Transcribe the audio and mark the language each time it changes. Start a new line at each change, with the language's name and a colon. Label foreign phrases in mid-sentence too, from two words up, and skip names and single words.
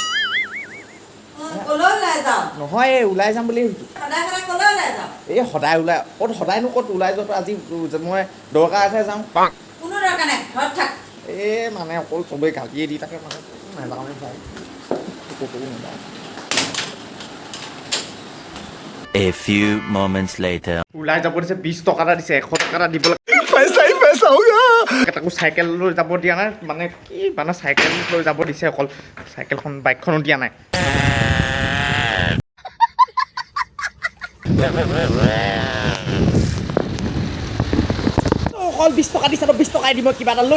Assamese: কলৈ ওলাই যাও নহয় ওলাই যাম বুলি ভাবিছোঁ সদায় কলৈ ওলাই যাও সদায় ওলাই সদায়নো ক'ত ওলাই যোৱাটো আজি মই দৰকাৰতহে যাওঁ কোনো দৰকাৰ নাই ঘৰত থাক মানে অকল চবেই গালিয়ে দি থাকে মানে নাযাওঁ ভাই ক'তো নাযাওঁ
English: A few moments later.
Assamese: ওলাই যাব দিছে 20 টকা এটা দিছে 100 টকা এটা দিব লাগে
Hindi: पैसा होगा
Assamese: তাকো চাইকেল লৈ যাব দিয়া নাই মানে কি মানে চাইকেল লৈ যাব দিছে অকল চাইকেলখন বাইকখনো দিয়া নাই অকল 20 টকা দিছে তো 20 টকাই দিব কিবা এটা লৈ